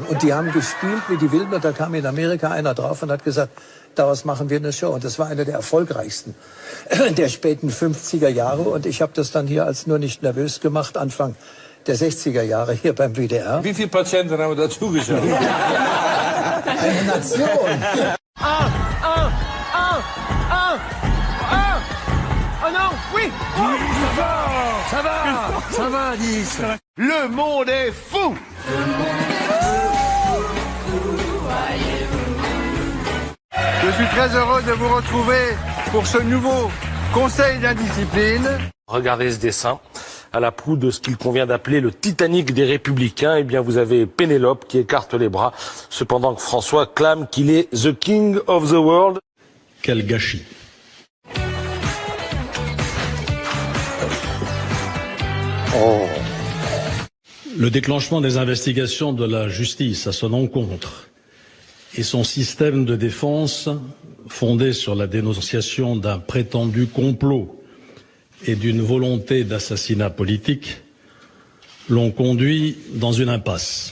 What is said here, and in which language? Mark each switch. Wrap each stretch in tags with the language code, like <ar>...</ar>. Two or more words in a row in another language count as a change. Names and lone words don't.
<de>Und die haben gespielt wie die Wilden und da kam in Amerika einer drauf und hat gesagt, daraus machen wir eine Show. Und das war eine der erfolgreichsten der späten 50er Jahre. Und ich habe das dann hier als nur nicht nervös gemacht, Anfang der 60er Jahre hier beim WDR. Wie viele Patienten haben dazu geschaut? Eine Nation.</de> <fr>Oh non, oui. Ça va, 10. Le monde est fou. Je suis très heureux de vous retrouver pour ce nouveau Conseil d'indiscipline. Regardez ce dessin. À la proue de ce qu'il convient d'appeler le Titanic des Républicains, eh bien vous avez Pénélope qui écarte les bras, cependant que François clame qu'il est</fr> <en>the king of the world.</en> <fr>Quel gâchis. Le déclenchement des investigations de la justice à son encontre et son système de défense fondé sur la dénonciation d'un prétendu complot et d'une volonté d'assassinat politique l'ont conduit dans une impasse.</fr>